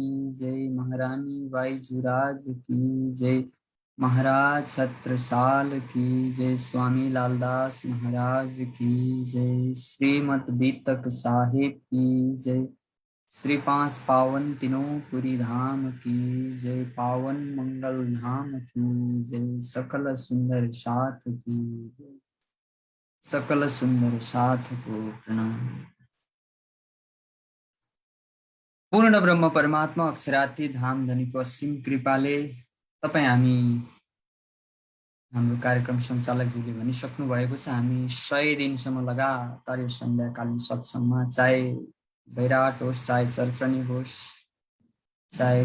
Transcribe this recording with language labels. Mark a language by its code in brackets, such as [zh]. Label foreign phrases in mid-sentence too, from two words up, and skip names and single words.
[hi] जय, महारानी बाईजुराज की जय, महाराज छत्रसाल की जय, स्वामी लालदास महाराज की जय, श्रीमद् बीतक साहिब की जय, श्री पांच पावन तीनों पुरी धाम की जय, पावन मंगल धाम की जय, सकल सुंदर साथ की जय, सकल सुंदर साथ को प्रणाम। [ne] पूर्ण ब्रह्म परमात्मा अक्षराती धाम धनीको असीम कृपाले तपाईँ हाम्रो कार्यक्रम सञ्चालकज्यूले भनिसक्नु भएको छ, हामी 100 दिनसम्म लगातार यो सन्ध्याकालीन सत्सङ्गमा, चाहे बैराट होस्, चाहे चर्चनी होस्, चाहे